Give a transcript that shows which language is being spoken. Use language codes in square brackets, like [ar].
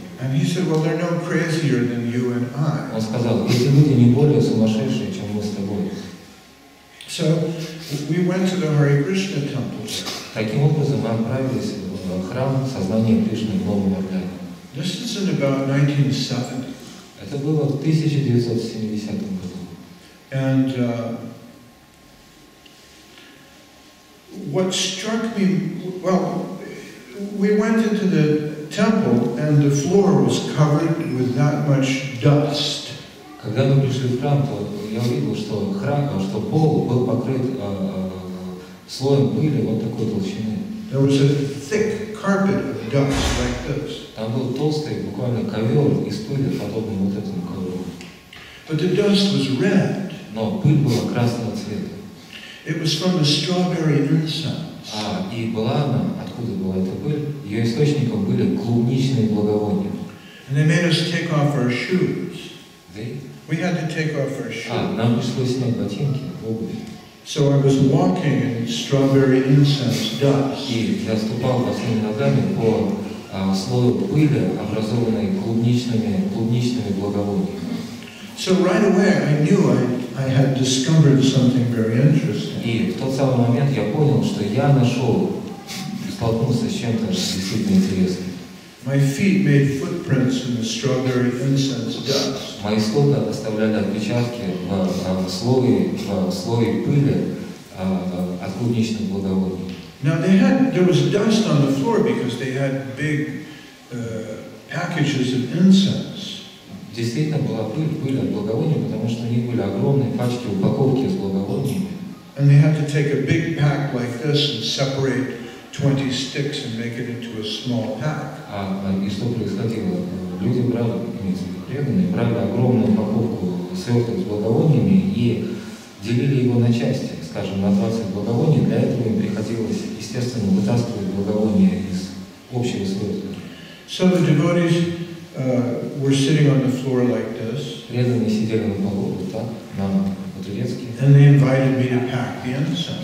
[en] And he said, well, they're no crazier than you and I. [ru] Он сказал, эти люди не более сумасшедшие, чем мы с тобой. [en] So we went to the Hare Krishna temple. [ru] Таким образом, мы отправились в храм Сознания Кришны в Новом Орлеане. [en] This is in about 1970. [ru] Это было в 1970 году. [en] And what struck me, well, we went into the temple and the floor was covered with that much dust. [ru] Когда мы пришли в храм, то я увидел, что пол был покрыт слоем пыли вот такой толщины. [en] There was a thick carpet of dust like this. [ru] Там был толстый, буквально ковер из пыли, подобный вот этому ковру. [en] But the dust was red. [ru] Но пыль была красного цвета. [en] It was from the strawberry incense. [ru] И была она, откуда была эта пыль? Ее источником были клубничные благовония. [en] And they made us take off our shoes. They? We had to take off our shoes. [ru] Нам пришлось снять ботинки, обувь. [en] So I was walking in strawberry incense dust. [ru] И я ступал босыми ногами по слою пыли, образованной клубничными благовониями. [en] So right away I knew I had discovered something very interesting. [ru] И в тот самый момент я понял, что я столкнулся с чем-то действительно интересным. [en] My feet made footprints in the strawberry incense dust. [ru] Мои стопы оставляли отпечатки в слое пыли от клубничных благовоний. [en] Now there was dust on the floor because they had big packages of incense. [ru] Действительно была пыль от благовоний, потому что у них были огромные пачки упаковки с благовониями. [en] And they had to take a big pack like this and separate 20 sticks and make it into a small pack. [ru] И что происходило? Люди преданные брали огромную упаковку сверток с благовониями и делили его на части, скажем, на 20 благовоний. Для этого им приходилось, естественно, вытаскивать благовония из общего свертка. [en] So the devotees were sitting on the floor like this. [ru] Преданные сидели на полу вот так, по-турецки. [en] And they invited me to pack the incense.